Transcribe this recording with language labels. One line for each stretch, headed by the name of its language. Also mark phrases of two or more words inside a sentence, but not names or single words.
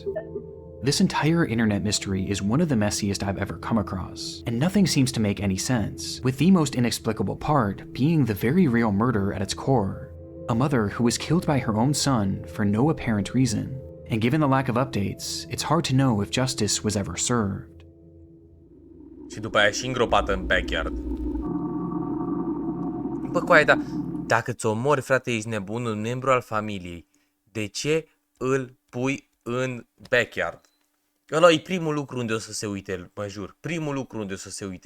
English: This entire internet mystery is one of the messiest I've ever come across, and nothing seems to make any sense, with the most inexplicable part being the very real murder at its core. A mother who was killed by her own son for no apparent reason, and given the lack of updates, it's hard to know if justice was ever served.
Romanian: Și după aia și îngropată în backyard. Bă, coaie, dar dacă ți omori, frate, ești nebun, un membru al familiei, de ce îl pui în backyard. Ăla e primul lucru unde o să se uite, mă jur. Primul lucru unde o să se uite.